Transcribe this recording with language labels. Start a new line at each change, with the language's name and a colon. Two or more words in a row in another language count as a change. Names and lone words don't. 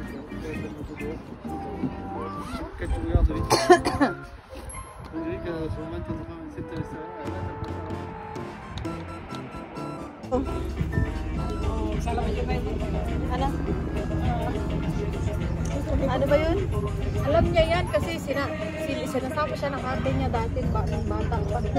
French: Quand tu regardes de l'extérieur, on dirait que sur le maintien de cette
Filipino: Ano? Ano ba yun? Alam niya yan kasi sinasama siya ng ate niya dati ng bata pa.